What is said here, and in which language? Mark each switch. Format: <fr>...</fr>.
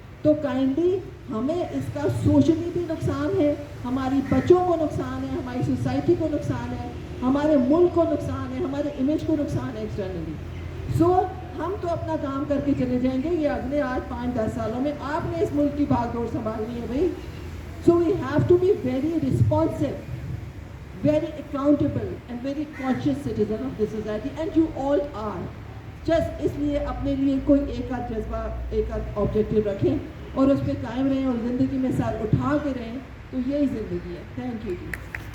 <ur>تو کائنڈلی ہمیں اس کا سوشلی بھی نقصان ہے, ہماری بچوں کو نقصان ہے, ہماری سوسائٹی کو نقصان ہے, ہمارے ملک کو نقصان ہے, ہمارے امیج کو نقصان ہے ایکسٹرنلی. سو ہم تو اپنا کام کر کے چلے جائیں گے, یہ اگلے 8-5-10 سالوں میں آپ نے اس ملک کی بھاگ دوڑ سنبھالنی ہے بھائی.</ur> <en>So we have to be very responsive, very accountable and very conscious citizen of this society, and you all are.</en> <ur>Just اس لیے اپنے لیے کوئی ایک آدھ جذبہ, ایک آدھ آبجیکٹیو رکھیں اور اس پہ قائم رہیں اور زندگی میں سر اٹھا کے رہیں, تو یہی زندگی ہے. Thank you جی.</ur>